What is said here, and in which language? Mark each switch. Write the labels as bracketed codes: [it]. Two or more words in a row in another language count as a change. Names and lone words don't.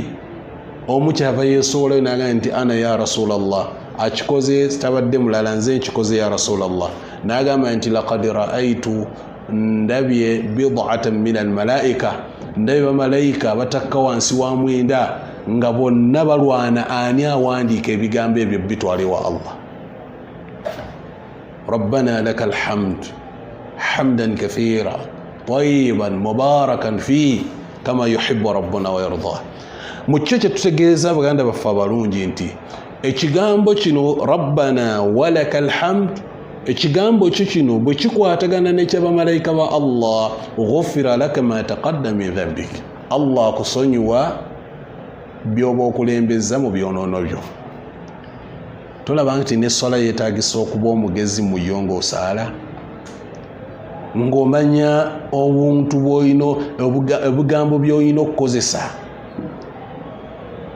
[lg] Omu kyava yeesowolayo n'agamba nti [ar] أنا يا رسول الله, [lg] akikoze tabadde mulala, nze nkikoze [ar] يا رسول الله. [lg] N'agamba nti [ar] لقد رأيت, [lg] ndabye [ar] بضعة من الملائكة, [lg] ndabye bamalayika batakka wansi wa mwenda nga bonna balwana ani awandiika ebigambo ebyo bitwale wa Allah. [ar] ربنا لك الحمد حمدا كثيرا طيبا مباركا فيه كما يحب ربنا ويرضى. [lg] Mu kyo kye tutegeeza baganda baffe abalungi nti ekigambo kino [ar] ربنا ولك الحمد, [lg] ekigambo kyo kino bwe kikwatagana n'ekyabamalayika ba Allah, [ar] غفر لك ما تقدم من ذنبك, [lg] Allah akusonyiwa byoba okulembeza mu byonoono byo. Tolaba nti n'essala yeetaagisa okuba omugezi mu yo ng'osaala, ng'omanya obuntu bw'olina, ebigambo by'olina okukozesa.